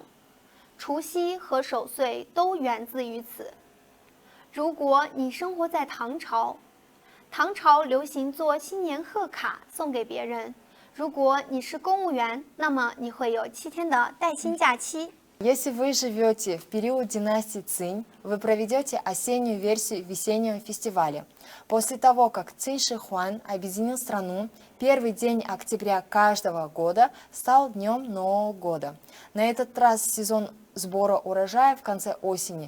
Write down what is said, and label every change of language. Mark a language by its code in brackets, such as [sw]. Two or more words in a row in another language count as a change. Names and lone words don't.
[zh] 除夕和守岁都源自于此。如果你生活在唐朝，唐朝流行做新年贺卡送给别人。如果你是公务员，那么你会有7天的带薪假期。 [ru] Если вы живете в период династии Цинь, вы проведете осеннюю версию весеннего фестиваля. После того, как Цинь Шихуан объединил страну, первый день октября каждого года стал днем Нового года. На этот раз сезон сбора урожая в конце осени.